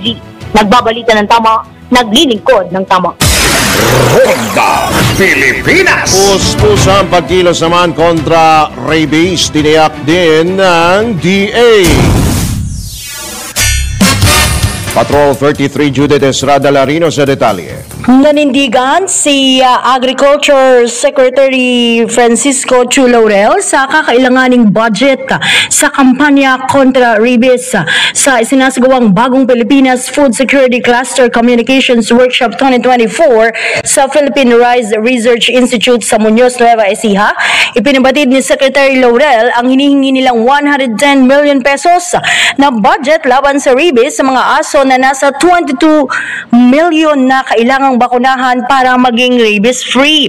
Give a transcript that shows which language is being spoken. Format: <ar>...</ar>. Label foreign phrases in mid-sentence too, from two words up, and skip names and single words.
<tl>Nagbabalita ng tama, naglilingkod ng tama. Ronda Pilipinas! Puspusan pagkilos naman kontra rabies, tiniyak din ng DA. Patrol 33 Judith Estrada Larino sa detalye. Nanindigan si Agriculture Secretary Francisco Chu Laurel sa kakailanganing budget sa kampanya kontra rabies sa isinasagawang Bagong Pilipinas Food Security Cluster Communications Workshop 2024 sa Philippine Rice Research Institute sa Muñoz, Nueva Ecija. Ipinabatid ni Secretary Laurel ang hinihingi nilang 110 million pesos na budget laban sa rabies sa mga aso na nasa 22 million na kailangang bakunahan para maging rabies-free.</tl>